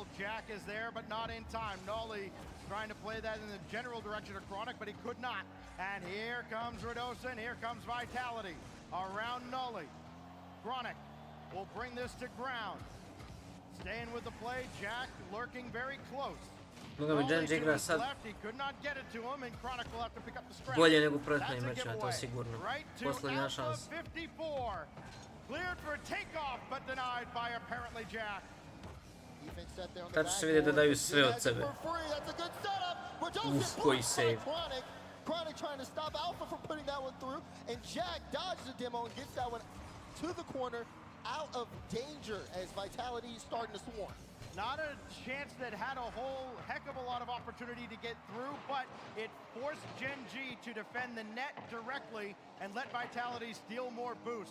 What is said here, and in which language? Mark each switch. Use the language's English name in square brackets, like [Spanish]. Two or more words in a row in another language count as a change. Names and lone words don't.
[English] Jack is there, but not in time. Nolly trying to play that in the general direction of Chronic, but he could not. And here comes Radosin, here comes Vitality around Nolly. Chronic will bring this to ground. Staying with the play, Jack lurking very close. [Serbian] Mogao bi Gen G igra sad [English] He could not get it to him, and Chronic will have to pick up the scrap. [Serbian] bolje nego u prethodnim [English] That's a [Serbian] mečima, to je [English] giveaway. [Serbian] sigurno. [English] Right to [Serbian] Posljednja [English] Alpha [Serbian] šansa. 54. [English] Cleared for takeoff, but denied by apparently Jack. Defense set there on the [Serbian] Tad će se vidjeti da daju sve od sebe. [English] That's a good setup. Radosin [Serbian] Uf, koji [English] blocked by save. Chronic. Chronic trying to stop Alpha from putting that one through, and Jack dodges the demo and gets that one to the corner, out of danger as Vitality is starting to swarm. Not a chance that had a whole heck of a lot of opportunity to get through, but it forced Gen G to defend the net directly and let Vitality steal more boost.